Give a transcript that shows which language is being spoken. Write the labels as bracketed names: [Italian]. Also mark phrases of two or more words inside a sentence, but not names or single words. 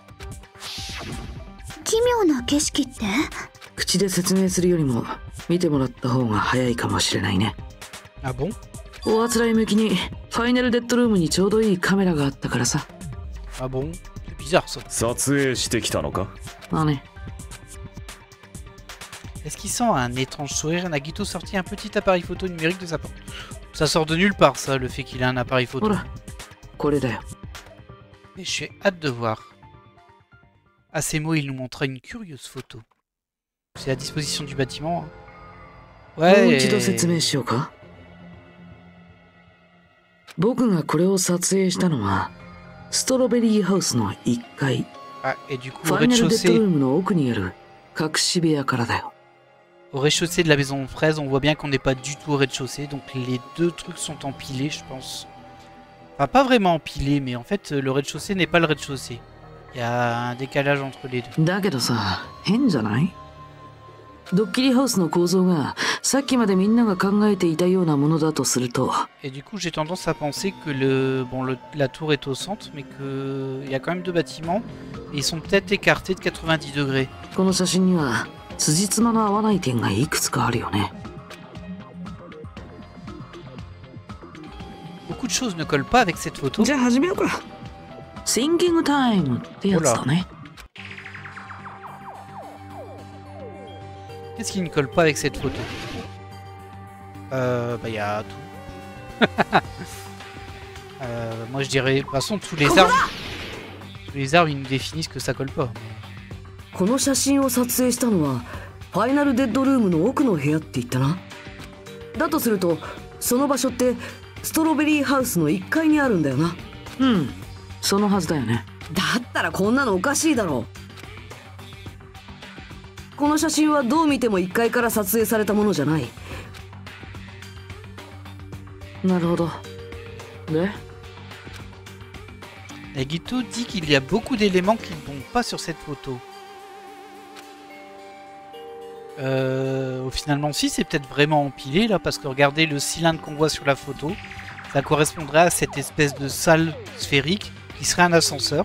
[Japanese] 奇妙な景色って？口で説明するよりも見てもらった方が早いかもしれないね。 [French] あ、bon? [Japanese] おあつらい向きにファイナルデッドルームにちょうどいいカメラがあったからさ。 [French] あ、bon? C'est bizarre ça. [Japanese] 撮影してきたのか？まあね。 [French] Esquissant un étrange sourire, Nagito sortit un petit appareil photo numérique de sa poche. Ça sort de nulle part, ça, le fait qu'il ait un appareil photo. Voilà. Mais j'ai hâte de voir. À ces mots, il nous montra une curieuse photo. C'est à disposition du bâtiment. Hein. Ouais. [Japanese] 僕がこれを撮影したのはストロベリーハウスの1階。 [French] Ah, et du coup, [Japanese] ファイナルデッドルームの奥にある隠し部屋からだよ。 [French] Au rez-de-chaussée de la maison fraise, on voit bien qu'on n'est pas du tout au rez-de-chaussée, donc les 2 trucs sont empilés, je pense. Enfin, pas vraiment empilés, mais en fait, le rez-de-chaussée n'est pas le rez-de-chaussée. Il y a un décalage entre les 2. [Japanese] だけどさ、変じゃない？ドッキリハウスの構造がさっきまでみんなが考えていたようなものだとすると。 [French] Et du coup, j'ai tendance à penser que la tour est au centre, mais qu'il y a quand même 2 bâtiments, et ils sont peut-être écartés de 90 degrés. [Japanese] この写真には辻褄の合わない点がいくつかあるよね。 [French] Beaucoup de choses ne collent pas avec cette photo. [Japanese] じゃあ始めようか。 [English] Thinking time [Japanese] ってやつだね。 [French] Qu'est-ce qui ne colle pas avec cette photo? Bah, y a tout. Moi, je dirais, de toute façon, tous les arbres, ils nous définissent que ça colle pas. [Japanese] この写真を撮影したのはファイナルデッドルームの奥の部屋って言ったな。だとするとその場所ってストロベリーハウスの1階にあるんだよな。うん、そのはずだよね。だったらこんなのおかしいだろう。この写真はどう見ても1階から撮影されたものじゃない。なるほど。で [French] Nagito dit qu'il y a beaucoup d'éléments qui ne vont pas sur cette photo. Finalement, si, c'est peut-être vraiment empilé là, parce que regardez le cylindre qu'on voit sur la photo, ça correspondrait à cette espèce de salle sphérique qui serait un ascenseur.